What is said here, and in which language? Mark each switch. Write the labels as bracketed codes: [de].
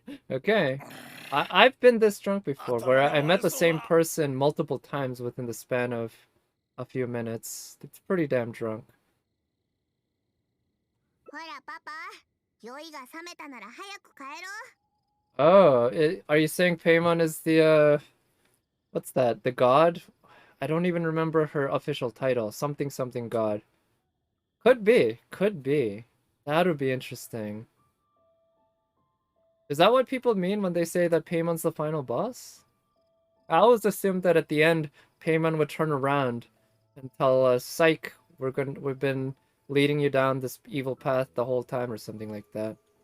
[en] Okay. I've been this drunk before, where I met the same person multiple times within the span of a few minutes. It's pretty damn drunk. [ja] ほらパパ、酔いが冷めたなら早く帰ろう。 [en] Oh, are you saying Paimon is the, what's that? The god? I don't even remember her official title. Something something god. Could be. Could be. That would be interesting. Is that what people mean when they say that Paimon's the final boss? I always assumed that at the end, Paimon would turn around and tell us, "Psych, we've been leading you down this evil path the whole time," or something like that.